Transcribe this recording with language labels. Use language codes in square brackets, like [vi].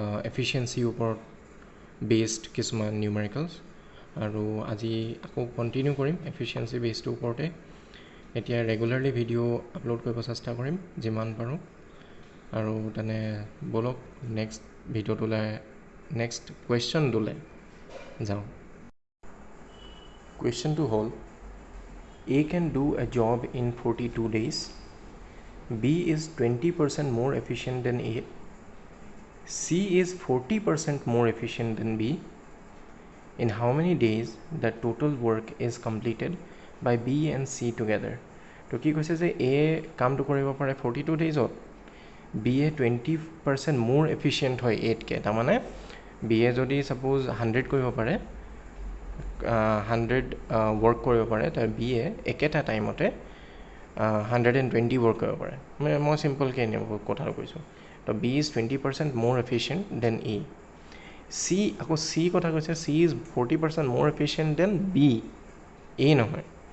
[as] এফিচিয়েঞ্চিৰ ওপৰত বেছড কিছুমান নিউমেৰিকেলছ আৰু আজি আকৌ কণ্টিনিউ কৰিম এফিচিয়েঞ্চি বেছটোৰ ওপৰতে এতিয়া ৰেগুলাৰলি ভিডিঅ' আপলোড কৰিব চেষ্টা কৰিম যিমান পাৰোঁ আৰু তেনে বলক নেক্সট ভিডিঅ'টোলৈ নেক্সট কুৱেশ্যনটোলৈ যাওঁ কুৱেশ্যনটো হ'ল [en] A can do a job in 42 days. B is 20% more efficient than A. C is 40% more efficient than B. In how many days the total work is completed by B and C together? [as] তো কি কৈছে যে A কামটো কৰিব পাৰে 42 daysত B এ 20% more efficient হয় 8 কে তাৰমানে B এ যদি সাপোজ 100 কৰিব পাৰে 100 वर्क কৰিব পাৰে তাৰ B এ একেটা টাইমতে 120 वर्क কৰিব পাৰে মই সিম্পল কে নিয়ম কথা কৈছো তো [en] B is 20% more efficient than A [as] C আকৌ C কথা কৈছে [en] C is 40% more efficient than B [as] A নহয়